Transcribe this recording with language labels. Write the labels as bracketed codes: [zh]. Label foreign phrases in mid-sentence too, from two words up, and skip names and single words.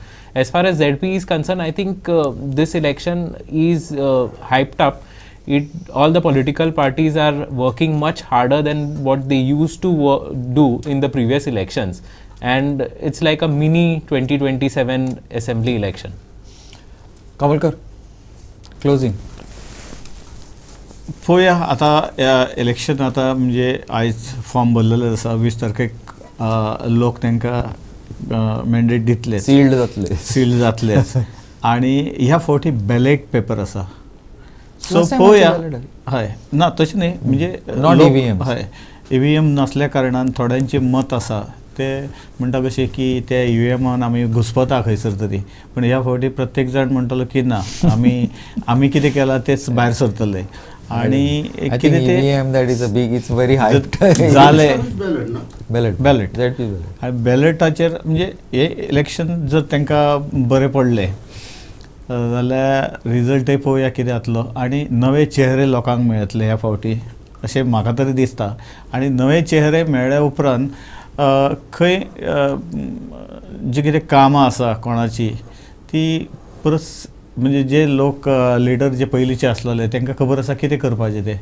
[en] As far as ZP is concerned, I think this election is hyped up. All the political parties are working much harder than what they used to do in the previous elections. And it's like a mini 2027 assembly election. Kamalkar, closing. [kok] पळोवया आतां इलेक्शन आतां म्हणजे आयज फॉर्म भरलेले आसा 20 तारखेक लोक तांकां मॅन्डेट दितले, Sealed जातले. सील जातलेच आनी ह्या फावटी बॅलेट पेपर आसा. सो [en] Last time [kok] पळोवया. [en] also ballot [kok] हय ना तशें न्ही म्हणजे [en] Not [kok] लोक- [en] EVMs. [kok] हय EVM नसल्या कारणान थोड्यांचें मत आसा ते म्हणटा कशें की ते EVMान आमी घुस्पता खंयसर तरी, पण ह्या फावटी प्रत्येक जाण म्हणटलो की ना आमी कितें केलां तेच भायर सरतले आनी [en] I think [kok] कितें ते [en] EVM that is a big. It's very hyped. [kok] जालें [en] Ballot. Ballot. ZP ballot. [kok] आनी बॅलेटाचेर म्हणजे हे इलेक्शन जर तांकां बरें पडलें जाल्यार रिजल्टय पळोवया कितें जातलो आनी नवे चेहरे लोकांक मेळटले ह्या फावटी अशें म्हाका तरी दिसता. आनी नवे चेहरे मेळ्ळ्या उपरांत खंय जी कितें कामां आसा कोणाची ती परस म्हणजे जे लोक लिडर जे पयलींचे आसलेले तांकां खबर आसा कितें करपाचें ते.